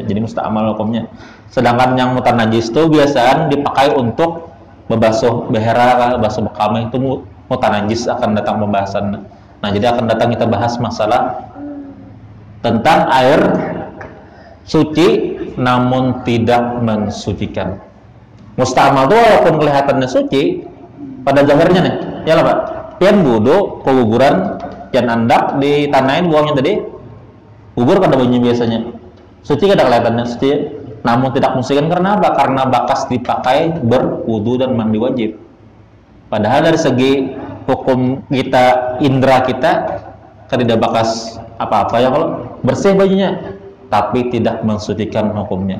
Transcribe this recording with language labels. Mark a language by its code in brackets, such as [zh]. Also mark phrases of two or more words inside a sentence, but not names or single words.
[id] Jadi mustakmal hukumnya. Sedangkan yang mutanajis itu biasanya dipakai untuk membasuh behera, basuh bekame, itu mutanajis akan datang pembahasan. Nah jadi akan datang kita bahas masalah tentang air suci namun tidak mensucikan. Mustamal itu walaupun kelihatannya suci pada zahirnya nih, ya lah Pak. [bjn] Pian wudu, keguguran, pian andak ditanain buangnya tadi, gugur kada bunyi biasanya. [id] Suci kada kelihatannya suci, namun tidak mensucikan karena apa? Karena bekas dipakai berwudu dan mandi wajib. Padahal dari segi hukum kita, indera kita tidak bekas apa-apa ya kalau bersih bajunya, tapi tidak mensucikan hukumnya.